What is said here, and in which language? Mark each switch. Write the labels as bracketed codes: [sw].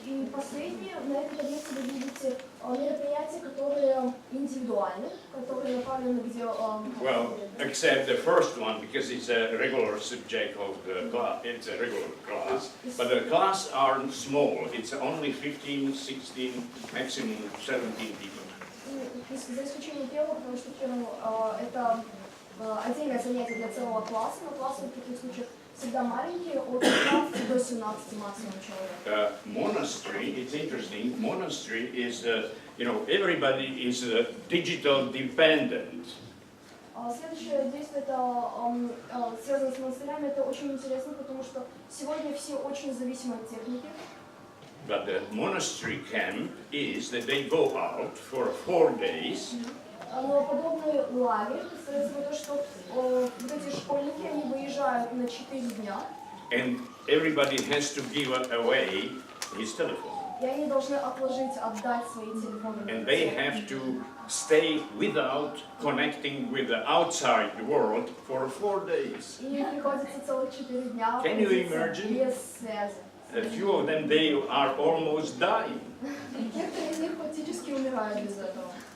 [ru] И последнее, на этой таблице вы видите мероприятия, которые индивидуальны, которые направлены где... [en] Well, except the first one, because it's a regular subject of the class, it's a regular class, but the class are small, it's only 15, 16, maximum 17 people. [ru] За исключением первого, потому что первым это отдельное занятие для целого класса, но классы в таких случаях всегда маленькие, от 15 до 17 максимум человек. [en] Monastery, it's interesting, monastery is, everybody is digital dependent. [ru] Следующее действие, это связано с монастырями, это очень интересно, потому что сегодня все очень зависимы от техники. [en] But the monastery camp is that they go out for 4 days. [ru] Но подобный лагерь представляется то, что вот эти школьники, они выезжают на 4 дня. [en] And everybody has to give away his telephone. [ru] И они должны отложить, отдать свои телефоны. [en] And they have to stay without connecting with the outside world for 4 days. [ru] И им приходится целых 4 дня [en] Can you imagine? [ru] без связи. [en] A few of them, they are almost dying. [ru] Некоторые из них практически умирают без этого.